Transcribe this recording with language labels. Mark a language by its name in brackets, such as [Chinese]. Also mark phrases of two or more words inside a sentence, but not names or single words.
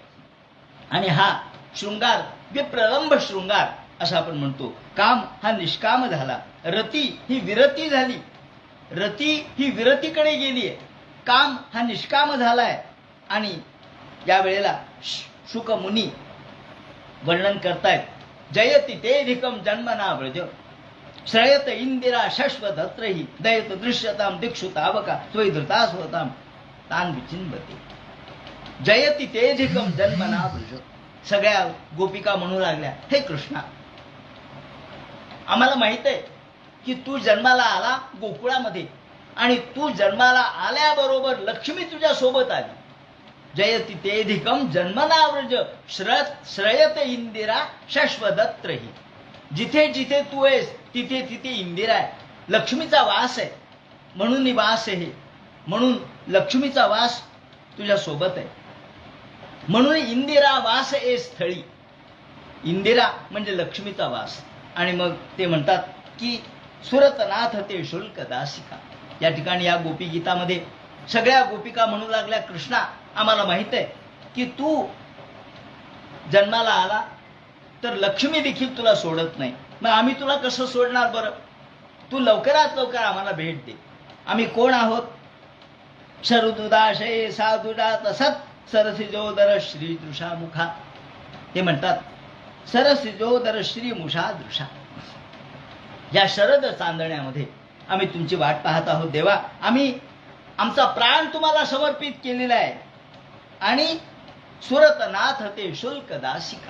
[Marathi] आणि हा शृंगार विप्रलंब शृंगार असं आपण म्हणतो. काम हा निष्काम झाला, रती ही विरती झाली, रती ही विरतीकडे गेली आहे, काम हा निष्काम झालाय. आणि या वेळेला शुक मुनी वर्णन करतायत [Sanskrit] जयति तेधिकम जन्मना व्रज श्रयत इंदिरा शश्वतत्रही दयत दृश्यताम दिक्षु तावका त्वयि धृता स्वताम तान विचिन्वते. जयति तेधिकम जन्मना व्रज. [Marathi] सगळ्या गोपिका म्हणू लागल्या हे कृष्णा, आम्हाला माहित आहे की तू जन्माला आला गोकुळामध्ये आणि तू जन्माला आल्याबरोबर लक्ष्मी तुझ्या सोबत आली. [Sanskrit] जयति तेधिकम जन्मनाव्रज श्रयत इंदिरा शश्वदत्रही. [Marathi] जिथे जिथे तू आहेस तिथे तिथे इंदिरा आहे, लक्ष्मीचा वास आहे. म्हणून निवास आहे, म्हणून लक्ष्मीचा वास तुझ्या सोबत आहे. म्हणून इंदिरा वास ए स्थळी. इंदिरा म्हणजे लक्ष्मीचा वास. आणि मग ते म्हणतात की [Sanskrit] सुरतनाथ ते शुल्क दासिका. [Marathi] या ठिकाणी या गोपी गीतामध्ये सगळ्या गोपिका म्हणू लागल्या, कृष्णा आम्हाला माहित आहे की तू जन्माला आला तर लक्ष्मी देखील तुला सोडत नाही, मग आम्ही तुला कसं सोडणार बरं? तू लवकरात लवकर आम्हाला भेट दे. आम्ही कोण आहोत? [Sanskrit] शरदुदाशये साधुजात सत सरसिजोदर श्री दृषा मुखा. [Marathi] ते म्हणतात [Sanskrit] सरसिजोदर श्री मुषा दृषा. [Marathi] या शरद चांदण्यामध्ये आम्ही तुमची वाट पाहत आहोत देवा. आम्ही आमचा प्राण तुम्हाला समर्पित केलेला आहे. [Sanskrit] आणि सुरतनाथ ते शुल्क दासिका.